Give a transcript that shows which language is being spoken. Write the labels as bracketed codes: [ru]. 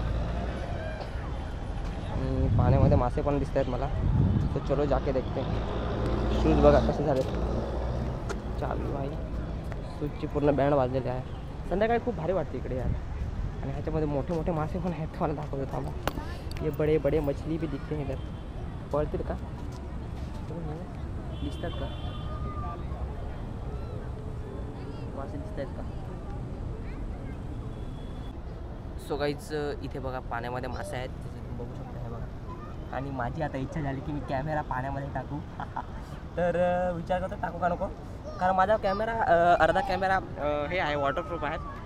[mr] आणि पाण्यामध्ये मासे पण दिसत आहेत मला. [hi] तो चलो जाके देखते. [mr] शूज बघा कसे झाले चालू आहे. शूजची पूर्ण बँड वाजलेली आहे. संध्याकाळी खूप भारी वाटते इकडे यार. आणि ह्याच्यामध्ये मोठे मोठे मासे पण आहेत. तुम्हाला दाखवतो थांबा. [hi] ये बडे बडे मछली भी दिखते हैं इधर. [mr] पळतील का, दिसतात का मासे, दिसत आहेत का? [en] so guys [mr] इथे बघा पाण्यामध्ये मासे आहेत, तुम्ही बघू शकता. हे बघा. आणि माझी आता इच्छा झाली की मी कॅमेरा पाण्यामध्ये टाकू. तर विचार करतो टाकू का नको, कारण माझा कॅमेरा अर्धा कॅमेरा हे आहे वॉटरप्रूफ आहे.